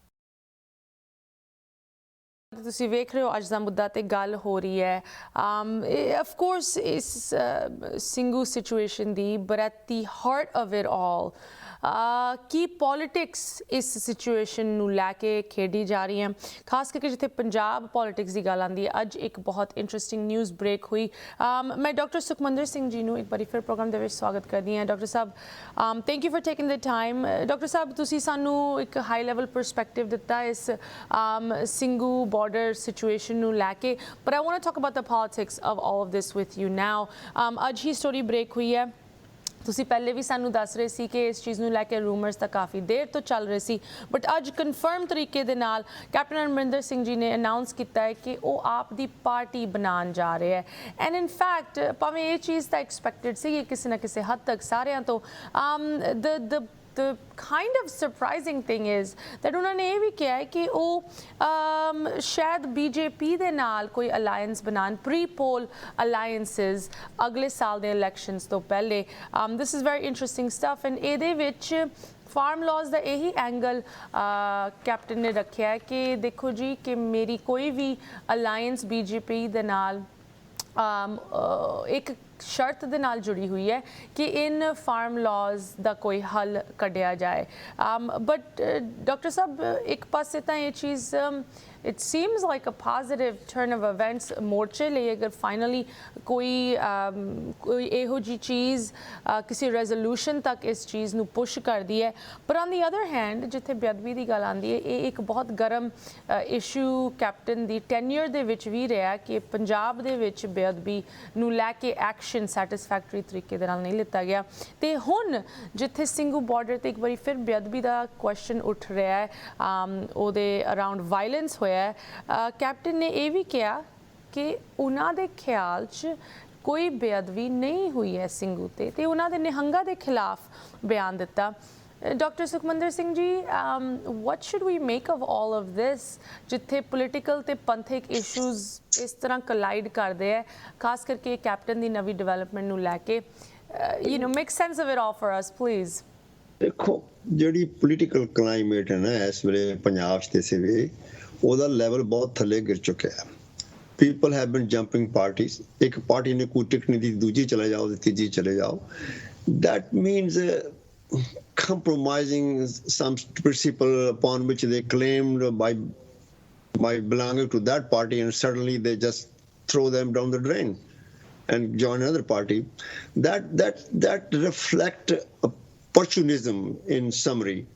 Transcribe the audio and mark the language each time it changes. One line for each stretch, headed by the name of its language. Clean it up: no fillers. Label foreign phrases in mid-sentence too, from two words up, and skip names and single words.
Punjabi: ਤੁਸੀਂ ਵੇਖ ਰਹੇ ਹੋ ਅੱਜ ਦਾ ਮੁੱਦਾ ਤੇ ਗੱਲ ਹੋ ਰਹੀ ਹੈ
English: of course
Punjabi: ਇਸ ਸਿੰਗੂ ਸਿਚੁਏਸ਼ਨ ਦੀ
English: but at the heart of it all
Punjabi: ਕੀ ਪੋਲੀਟਿਕਸ ਇਸ ਸਿਚੁਏਸ਼ਨ ਨੂੰ ਲੈ ਕੇ ਖੇਡੀ ਜਾ ਰਹੀ ਹੈ ਖਾਸ ਕਰਕੇ ਜਿੱਥੇ ਪੰਜਾਬ ਪੋਲੀਟਿਕਸ ਦੀ ਗੱਲ ਆਉਂਦੀ ਹੈ ਅੱਜ ਇੱਕ ਬਹੁਤ
English: interesting news break
Punjabi: ਹੋਈ ਮੈਂ ਡਾਕਟਰ ਸੁਖਮੰਦਰ ਸਿੰਘ ਜੀ ਨੂੰ ਇੱਕ ਵਾਰੀ ਫਿਰ ਪ੍ਰੋਗਰਾਮ ਦੇ ਵਿੱਚ ਸਵਾਗਤ ਕਰਦੀ ਹਾਂ ਡਾਕਟਰ ਸਾਹਿਬ
English: thank you for taking the time
Punjabi: ਡਾਕਟਰ ਸਾਹਿਬ ਤੁਸੀਂ ਸਾਨੂੰ ਇੱਕ
English: high level perspective
Punjabi: ਦਿੱਤਾ ਇਸ ਸਿੰਗੂ
English: border situation
Punjabi: ਨੂੰ ਲੈ ਕੇ
English: but I want to talk about the politics of all of this with you now
Punjabi: ਅੱਜ ਹੀ ਸਟੋਰੀ ਬ੍ਰੇਕ ਹੋਈ ਹੈ ਤੁਸੀਂ ਪਹਿਲੇ ਵੀ ਸਾਨੂੰ ਦੱਸ ਰਹੇ ਸੀ ਕਿ ਇਸ ਚੀਜ਼ ਨੂੰ ਲੈ ਕੇ ਰੂਮਰਸ ਤਾਂ ਕਾਫੀ ਦੇਰ ਤੋਂ ਚੱਲ ਰਹੇ ਸੀ ਬਟ ਅੱਜ ਕਨਫਰਮ ਤਰੀਕੇ ਦੇ ਨਾਲ ਕੈਪਟਨ ਅਮਰਿੰਦਰ ਸਿੰਘ ਜੀ ਨੇ ਅਨਾਉਂਸ ਕੀਤਾ ਹੈ ਕਿ ਉਹ ਆਪ ਦੀ ਪਾਰਟੀ ਬਣਾਉਣ ਜਾ ਰਹੇ ਹੈ
English: and in fact
Punjabi: ਭਾਵੇਂ ਇਹ ਚੀਜ਼ ਤਾਂ ਐਕਸਪੈਕਟਡ ਸੀ ਕਿਸੇ ਨਾ ਕਿਸੇ ਹੱਦ ਤੱਕ ਸਾਰਿਆਂ ਤੋਂ
English: the kind of surprising thing is that
Hindi: उन्होंने ये भी किया है कि वो
Punjabi: शायद BJP ਦੇ ਨਾਲ ਕੋਈ alliance ਬਣਾਉਣ
English: pre-poll alliances
Punjabi: ਅਗਲੇ ਸਾਲ ਦੇ elections ਤੋਂ ਪਹਿਲੇ
English: this is very interesting stuff and
Punjabi: ਇਹਦੇ ਵਿੱਚ
Hindi: फार्म लॉज का यही एंगल कैप्टन ने रखा है कि देखो जी कि मेरी कोई भी अलायंस BJP दे नाल एक
Punjabi: ਸ਼ਰਤ ਦੇ ਨਾਲ ਜੁੜੀ ਹੋਈ ਹੈ ਕਿ ਇਨ
English: farm laws
Punjabi: ਦਾ ਕੋਈ ਹੱਲ ਕੱਢਿਆ ਜਾਏ। ਬਟ ਡਾਕਟਰ ਸਾਹਿਬ ਇੱਕ ਪਾਸੇ ਤਾਂ ਇਹ ਚੀਜ਼
English: it seems like a positive turn of events
Punjabi: ਮੋਰਚੇ ਲਈ ਅਗਰ ਫਾਈਨਲੀ ਕੋਈ ਇਹੋ ਜਿਹੀ ਚੀਜ਼ ਕਿਸੇ ਰੈਜ਼ੋਲੂਸ਼ਨ ਤੱਕ ਇਸ ਚੀਜ਼ ਨੂੰ ਪੁਸ਼ ਕਰਦੀ ਹੈ। ਪਰ
English: on the other hand
Punjabi: ਜਿੱਥੇ ਬੇਅਦਬੀ ਦੀ ਗੱਲ ਆਉਂਦੀ ਹੈ, ਇਹ ਇੱਕ ਬਹੁਤ ਗਰਮ ਇਸ਼ੂ ਕੈਪਟਨ ਦੀ ਟੈਨਿਅਰ ਦੇ ਵਿੱਚ ਵੀ ਰਿਹਾ ਕਿ ਪੰਜਾਬ ਦੇ ਵਿੱਚ ਬੇਅਦਬੀ ਨੂੰ ਲੈ ਕੇ
English: action satisfactory
Punjabi: ਤਰੀਕੇ ਦੇ ਨਾਲ ਨਹੀਂ ਲਿੱਤਾ ਗਿਆ। ਤੇ ਹੁਣ ਜਿੱਥੇ ਸਿੰਘੂ ਬਾਰਡਰ ਤੇ ਇੱਕ ਵਾਰੀ ਫਿਰ ਬੇਅਦਬੀ ਦਾ ਕੁਐਸਚਨ ਉੱਠ ਰਿਹਾ ਹੈ, ਉਹਦੇ
English: around violence
Punjabi: ਹੋਇਆ ਹੈ, ਕੈਪਟਨ ਨੇ ਇਹ ਵੀ ਕਿਹਾ ਕਿ ਉਹਨਾਂ ਦੇ ਖਿਆਲ 'ਚ ਕੋਈ ਬੇਅਦਬੀ ਨਹੀਂ ਹੋਈ ਹੈ ਸਿੰਘੂ ਤੇ ਉਹਨਾਂ ਦੇ ਨਿਹੰਗਾਂ ਦੇ ਖਿਲਾਫ ਬਿਆਨ ਦਿੱਤਾ। ਡਾਕਟਰ ਸੁਖਮੰਦਰ ਸਿੰਘ ਜੀ,
English: what should we make of all of this
Punjabi: ਜਿੱਥੇ ਪੋਲੀਟੀਕਲ ਤੇ ਪੰਥਿਕ ਇਸ਼ੂਜ਼ ਇਸ ਤਰ੍ਹਾਂ ਕੋਲਾਈਡ ਕਰਦੇ ਹੈ, ਖਾਸ ਕਰਕੇ ਕੈਪਟਨ ਦੀ ਨਵੀਂ ਡਿਵੈਲਪਮੈਂਟ ਨੂੰ ਲੈ ਕੇ?
English: make sense of it all for us please।
Punjabi: ਦੇਖੋ ਜਿਹੜੀ
English: political climate
Punjabi: ਹੈ ਨਾ ਇਸ ਵੇਲੇ ਪੰਜਾਬ 'ਚ ਤੇ ਸਿਵੇ ਉਹਦਾ ਲੈਵਲ ਬਹੁਤ ਥੱਲੇ ਗਿਰ ਚੁੱਕਿਆ ਹੈ।
English: people have been jumping parties,
Punjabi: ਇੱਕ ਪਾਰਟੀ ਨੇ ਕੋਈ ਟਿਕਟ ਨਹੀਂ ਦਿੱਤੀ, ਦੂਜੀ ਚਲੇ ਜਾਓ ਤੇ ਤੀਜੀ ਚਲੇ ਜਾਓ।
English: that means compromising some principle upon which they claimed by belonging to that party, and suddenly they just throw them down the drain and join another party. That reflect opportunism in summary.